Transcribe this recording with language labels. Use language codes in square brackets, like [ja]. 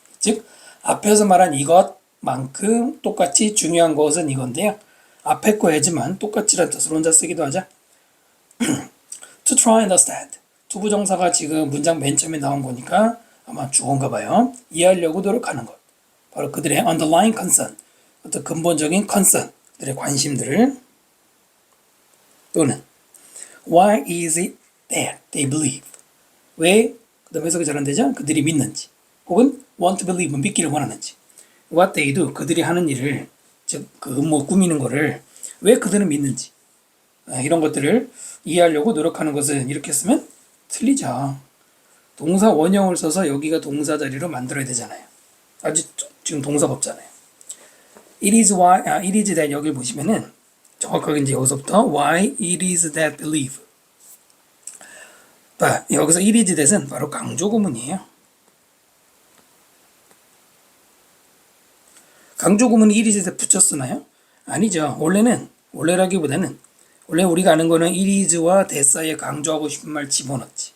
[ko] 즉 앞에서 말한 이것만큼 똑같이 중요한 것은 이건데요. 앞에 거 as만 똑같이란 뜻으로 혼자 쓰기도 하죠. [en] To try and understand. [ko] 투부정사가 지금 문장 맨 처음에 나온 거니까 아마 주어인가 봐요. 이해하려고 노력하는 것. 바로 그들의 [en] underlying concern. [ko] 어떤 근본적인 concern. 그들의 관심들을 또는 [en] why is it that they believe? [ko] 왜 그 다음 해석이 잘 안 되죠? 그들이 믿는지 혹은 [en] want to believe [ko] 믿기를 원하는지 [en] what they do [ko] 그들이 하는 일을 즉 그 음모 꾸미는 거를 왜 그들은 믿는지 이런 것들을 이해하려고 노력하는 것은 이렇게 쓰면 틀리죠. 동사 원형을 써서 여기가 동사 자리로 만들어야 되잖아요. 아직 지금 동사가 없잖아요. [en] It is that [ko] 여기를 보시면은 정확하게 이제 여기서부터 [en] why it is that believe. [ko] 여기서 [en] it is that [ko] 은 바로 강조 구문이에요. 강조 구문이 it is that 붙여 쓰나요? 아니죠. 원래라기보다는 원래 우리가 아는 거는 it is와 that 사이에 강조하고 싶은 말 집어넣지.